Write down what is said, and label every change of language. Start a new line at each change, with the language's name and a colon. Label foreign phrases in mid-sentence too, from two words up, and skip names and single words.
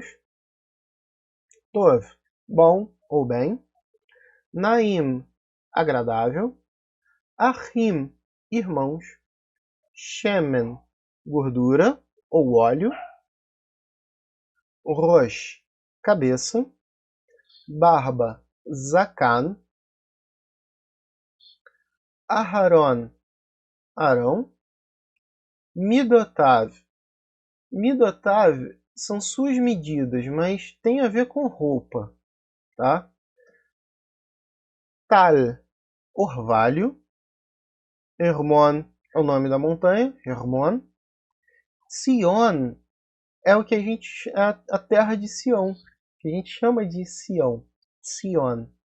Portuguese: Tov, bom ou bem. Naim, agradável. Achim, irmãos. Shemen, gordura ou óleo. Rosh, cabeça. Barba, zakan. Aharon, Arão. Midotav. Midotav são suas medidas, mas tem a ver com roupa, tá? Tal, orvalho. Hermon é o nome da montanha, Hermon. Sion é o que a terra de Sião, que a gente chama de Sião, Sion.